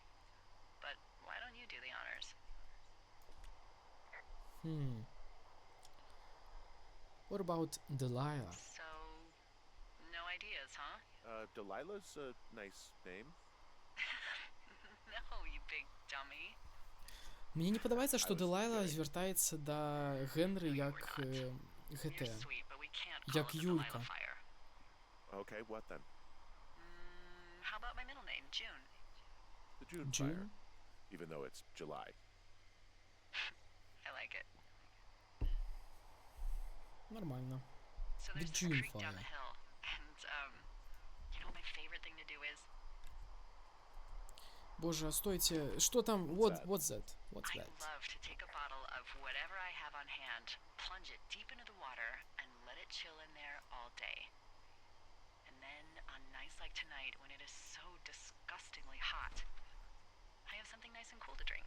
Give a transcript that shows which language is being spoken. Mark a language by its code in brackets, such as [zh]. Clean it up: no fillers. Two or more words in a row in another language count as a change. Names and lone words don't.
[en] But why don't you do the honors? What about Delilah? So, no ideas, huh? Delilah's a nice name. No, you big dummy. [be] Мне не падабаецца, што Дэлайла звяртаецца да Генры як гэта, [en] You're sweet, but we can't [be] як [en] call it the [be] Юлька. [en] Delilah fire. Okay, what then? How about my middle name, June? The June June? fire. Even though it's July. I like it. [ru] Нормально. [en] So The there's this June creek down fire. the hill, and you know what my favorite thing to do is? [ru] Боже, стойте, что там? [en] What's that? What's I that? love to take a bottle of whatever I have on hand, plunge it deep into the water, and let it chill in there all day. And then on nights like tonight, when it is so disgustingly hot, I have something nice and cool to drink.